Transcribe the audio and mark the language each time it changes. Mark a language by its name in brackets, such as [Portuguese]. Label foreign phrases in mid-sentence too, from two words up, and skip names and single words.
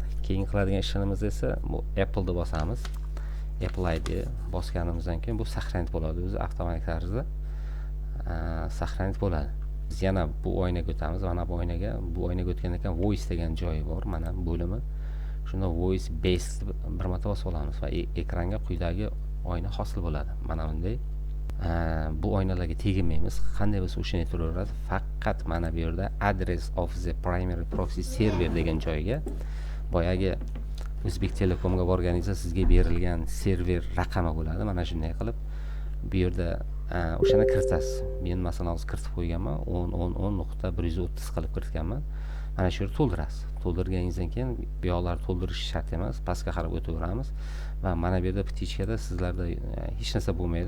[Uzbek] Keyin qiladigan ishimiz esa bu Apple ni bosamiz. Apple ID bosganimizdan keyin bu saqlanib bo'ladi, o'zi avtomatik tarzda saqlanib bo'ladi. Biz yana bu oynaga o'tamiz. Mana bu oynaga o'tgandan keyin voice degan joyi bor, mana bo'limi. Shunda [English] voice based [Uzbek] bir marta bosib olamiz va ekranga quyidagi oyna hosil bo'ladi. Mana bunday. Bu oynalarga teginmaymiz. Qanday bo'lsa o'shani turaveradi. Faqat mana bu yerda [English] address of the primary proxy server [Uzbek] degan joyga boyagi O'zbek Telekomga borganingizda sizga berilgan server raqami bo'ladi. Mana shunday qilib bu yerda o'shani kiritasiz. Men masalan hozir kiritib qo'yganman, 10.10.130 qilib kiritganman. Mana shu yerni to'ldirasiz. To'ldirganingizdan keyin bu yoqlarni to'ldirish shart emas, pastga qarab o'taveramiz va mana bu yerda pitichkada sizlarda hech narsa bo'lmaydi.